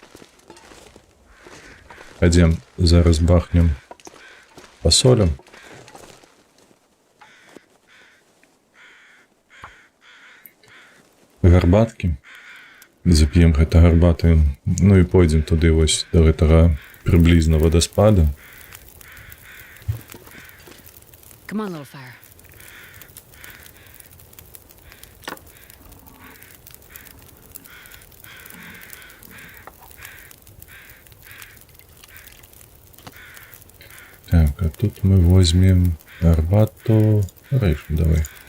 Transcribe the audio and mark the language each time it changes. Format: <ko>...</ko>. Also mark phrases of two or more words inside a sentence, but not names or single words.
<be>Пойдем, зараз бахнем посолем. Гарбаткі. Зап'ем гэта гарбаты. Ну і пойдзем туды вось да гэтага прыблізна вадаспаду.</be> <en>Come on, little fire.</en> <be>Так, а тут мы возьмем гарбату. Рейшу, давай.</be>